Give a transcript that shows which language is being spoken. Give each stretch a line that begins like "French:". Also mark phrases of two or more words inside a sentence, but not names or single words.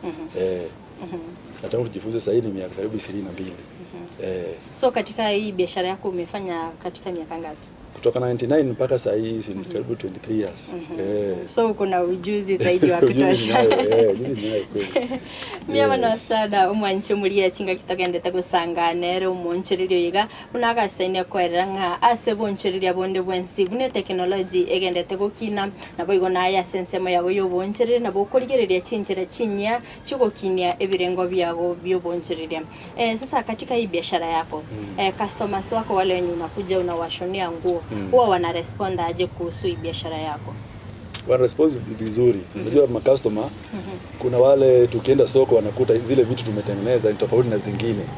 Swahili: Na tangu tujifunze sasa ni miaka karibu 22. So katika hii biashara yako umefanya katika miaka ngapi? Kutoka 99 mpaka sasa ni karibu 23 years. So kuna ujuzi zaidi wa kutosha. Ujuzi ni kweli.
Gusii: Mbiamano sana omwanchi muria chinga kitogendete gusanganera umonchererio yiga unaga saine kweranga ase bonchereria bonde bwensi bune technology egendete gukina nabo igona ya sensemo yago yoboncherere nabo kurigereria chinchera chinya chugokinia ebirengo byago byobonchereria.
Swahili: Sasa katika hii biashara yako customers wako wale wenye unakuja unawashonia nguo huwa wana respond aje kuhusu hii biashara yako? Wana respond vizuri. Unajua customer kuna wale tukienda soko wanakuta zile vitu tumetengeneza ni tofauti na zingine.